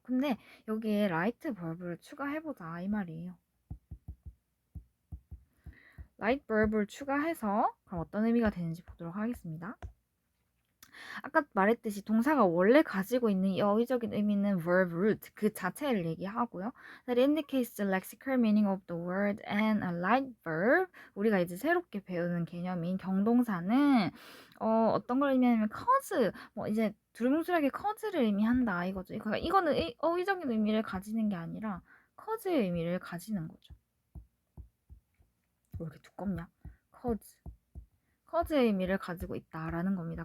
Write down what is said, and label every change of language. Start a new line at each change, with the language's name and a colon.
Korean: 근데 여기에 라이트 벌브를 추가해보자 이 말이에요. 라이트 벌브를 추가해서 그럼 어떤 의미가 되는지 보도록 하겠습니다. 아까 말했듯이 동사가 원래 가지고 있는 이 어휘적인 의미는 verb root 그 자체를 얘기하고요.
English: That indicates the lexical meaning of the word and a like verb.
Korean: 우리가 이제 새롭게 배우는 개념인 경동사는 어떤 걸 의미하냐면 cause, 뭐 이제 두루뭉술하게 cause를 의미한다 이거죠. 그러니까 이거는 어휘적인 의미를 가지는 게 아니라 cause의 의미를 가지는 거죠. 왜 이렇게 두껍냐? cause의 의미를 가지고 있다라는 겁니다.